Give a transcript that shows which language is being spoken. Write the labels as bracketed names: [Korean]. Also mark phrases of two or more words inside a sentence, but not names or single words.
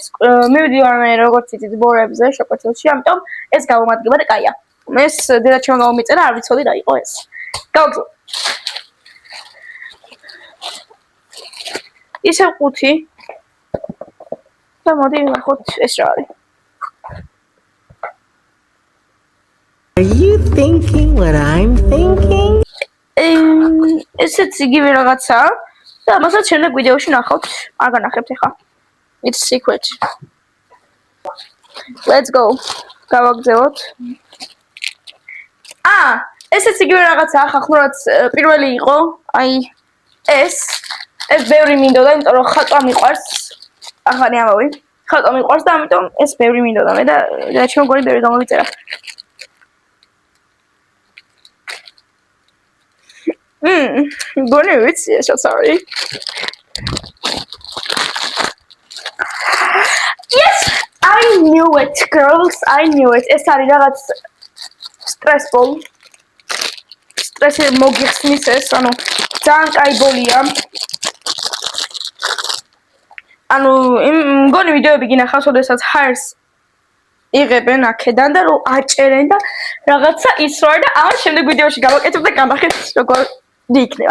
[Georgian] მივიდივარ მე როგორც იცით ბორებზე, შოკვეთილში, ამიტომ ეს გამომადგება და კაია. ეს დედაჩემ გამომიწერა, არ ვიცოდი რა იყო ეს. გავაგზავნოთ. ისევ 5. და მოდი ნახოთ ეს რა არის. [English] Are you thinking what I'm thinking? [Georgian] ესეც იგივე რაღაცა და ამასაც შემდეგ ვიდეოში ნახავთ. არ განახებთ ახლა. [English] It's secret. Let's go. [Georgian] გავაგზავნოთ. ესეც იგივე რაღაცა ახლა პირველი იყო. აი ეს ბევრი მინდოდა, იმიტომ რომ ხატვა მიყვარს. ახალი ამბავი. ხატვა მიყვარს და ამიტომ ეს ბევრი მინდოდა მე და ჩემ მგონი ბევრი გამოვიწერა. მგონი ვიცი ეს რაც არის. [English] Yes, I knew it, girls. I knew it. [Georgian] ეს არის რაღაც stressful. Stress მოგიხსნის ეს, ანუ ძალიან კაი ბოლია. ანუ მგონი ვიდეოები გინახავს, ოდესაც ჰაერს იღებენ აქედან და რომ აჭერენ და რაღაცა ის რა და ამას შემდეგ ვიდეოში გავაკეთებ და განახეთ როგორ იქნება.